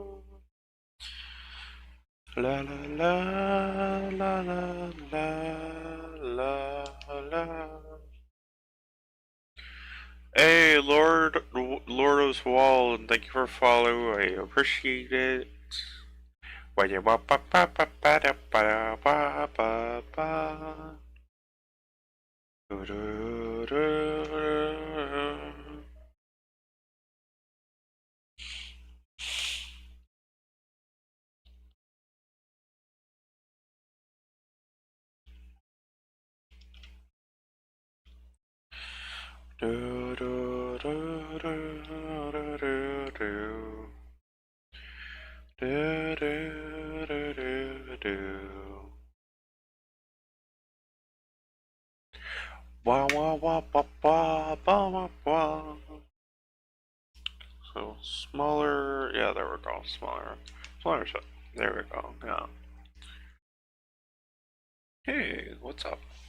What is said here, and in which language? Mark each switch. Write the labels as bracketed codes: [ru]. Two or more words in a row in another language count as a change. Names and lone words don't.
[en] La la la la la la la la. Hey, Lord's Wall, and thank you for following. I appreciate it. Why you ba ba ba ba ba da ba da ba ba ba. Do, do, do, do, do, do, do, do, do, do. Do, do, do, do, do. Wah wah wah ba ba ba ba ba. So smaller, yeah, there we go. Smaller set. There we go. Yeah. Hey, what's up?